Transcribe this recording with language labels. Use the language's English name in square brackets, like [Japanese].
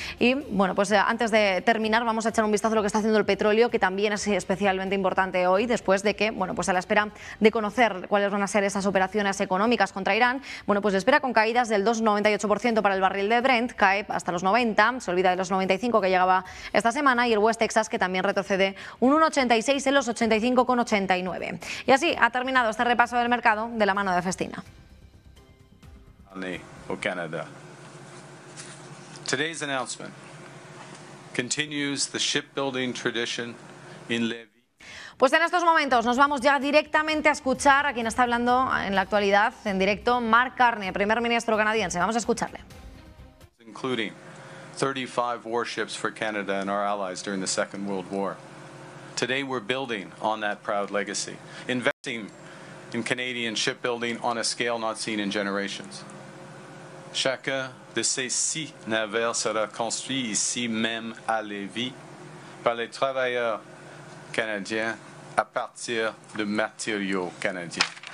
[Spanish] Y bueno, pues antes de terminar vamos a echar un vistazo a lo que está haciendo el petróleo, que también es especialmente importante hoy, después de que, bueno, pues a la espera de conocer cuáles van a ser esas operaciones económicas contra Irán, bueno, pues espera con caídas del 2,98% para el barril de Brent, cae hasta los 90, se olvida de los 95 que llegaba esta semana, y el West Texas, que también retrocede un 1,86 en los 85,89. Y así ha terminado este repaso del mercado de la mano de Festina. [English] Or Canada. Today's announcement continues the shipbuilding tradition in Levy. [Spanish] Pues en estos momentos nos vamos ya directamente a escuchar a quien está hablando en la actualidad en directo, Mark Carney, primer ministro canadiense. Vamos a escucharle. [English] Including 35 warships for Canada and our allies during the Second World War. Today we're building on that proud legacy, investing in Canadian shipbuilding on a scale not seen in generations. [French] Chacun de ces six navires sera construit ici même à Lévis par les travailleurs canadiens à partir de matériaux canadiens.